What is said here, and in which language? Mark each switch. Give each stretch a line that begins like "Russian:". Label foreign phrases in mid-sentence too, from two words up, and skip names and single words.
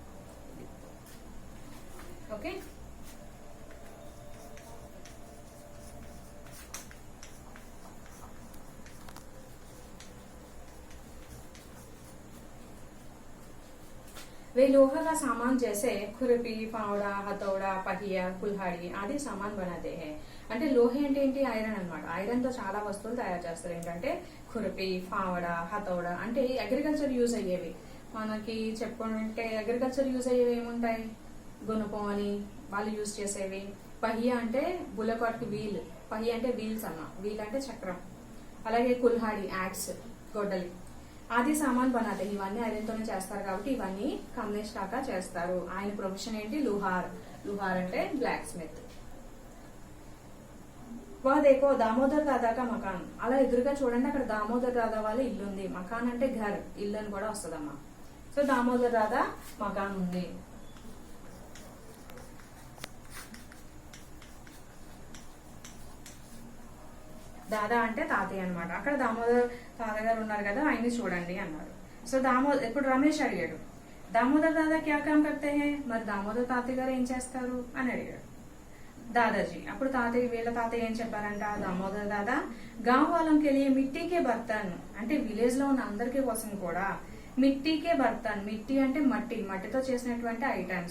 Telugu: ఓకే.
Hindi: वे लोहा का सामान जैसे खुरपी, फावड़ा, हथौड़ा, पहिया, कुल्हाड़ी आदि सामान बनाते हैं.
Telugu: అంటే లోహే అంటే ఏంటి? ఐరన్ అనమాట. ఐరన్ తో చాలా వస్తువులు తయారు చేస్తారు. ఏంటంటే
Hindi: खुरपी, फावड़ा, हथौड़ा
Telugu: అంటే
English: agriculture use
Telugu: అయ్యేవి. మనకి చెప్పుకుంటే
English: agriculture use
Telugu: అయ్యేవి ఏముంటాయి? గుణపం అని వాళ్ళు యూజ్ చేసేవి. పహియా అంటే బుల్లకాట్ కి వీల్, పహియా అంటే వీల్స్ అన్న, వీల్ అంటే చక్రం. అలాగే కుల్హాడి యాక్స్, గొడ్డలి.
Hindi: आदि सामान बनाते,
Telugu: ఇవన్నీ ఐరన్ తోనే చేస్తారు కాబట్టి ఇవన్నీ కమలేష్ కాకా చేస్తారు. ఆయన ప్రొఫెషన్ ఏంటి? లుహార్. లుహార్ అంటే
English: black smith.
Hindi: वा देखो दामोदर दादा का मकान.
Telugu: అలా ఎదురుగా చూడండి, అక్కడ దామోదర్ దాదా వాళ్ళ ఇల్లు ఉంది. మకాన్ అంటే ఘర్, ఇల్లు అని కూడా వస్తుందమ్మా. సో దామోదర్ దాదా మకాన్ ఉంది. దాదా అంటే తాతయ్య అనమాట. అక్కడ దామోదర్ తాతయ్య గారు ఉన్నారు కదా, ఆయన్ని చూడండి అన్నారు. సో ఇప్పుడు రమేష్ అడిగాడు,
Hindi: दामोदर दादा क्या काम करते है,
Telugu: మరి దామోదర్ తాతయ్య గారు ఏం చేస్తారు అని అడిగాడు దాదాజీ. అప్పుడు తాతయ్య, వీళ్ళ తాతయ్య ఏం చెప్పారంట, దామోదర్ దాదా గాంవ్ వాళ్ళకి వెళ్ళి
Hindi: मिट्टीके बर्तन
Telugu: అంటే విలేజ్ లో ఉన్న అందరికీ కోసం కూడా
Hindi: मिट्टीके बर्तन.
Telugu: మిట్టి అంటే మట్టి, మట్టితో చేసినటువంటి ఐటమ్స్.